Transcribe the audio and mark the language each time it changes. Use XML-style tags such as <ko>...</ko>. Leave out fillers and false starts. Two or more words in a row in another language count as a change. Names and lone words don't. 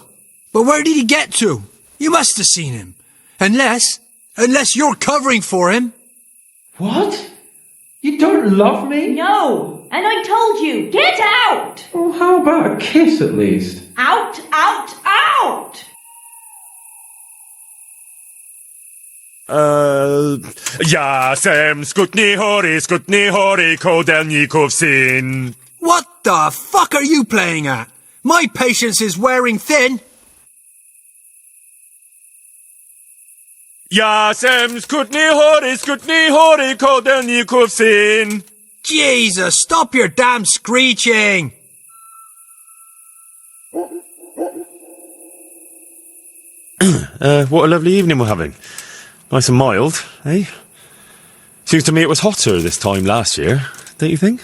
<en>But where did he get to? You must have seen him. Unless you're covering for him. What? You don't love me? No, and I told you, get out! Well, how about a kiss at least? Out, out, out! Jasem skutni hori kodelnikov syn. What the fuck are you playing at? My patience is wearing thin. Jasem skutni hori kodelnikov syn. Jesus, stop your damn screeching! What a lovely evening we're having. Nice and mild, eh? Seems to me it was hotter this time last year, don't you think?</en>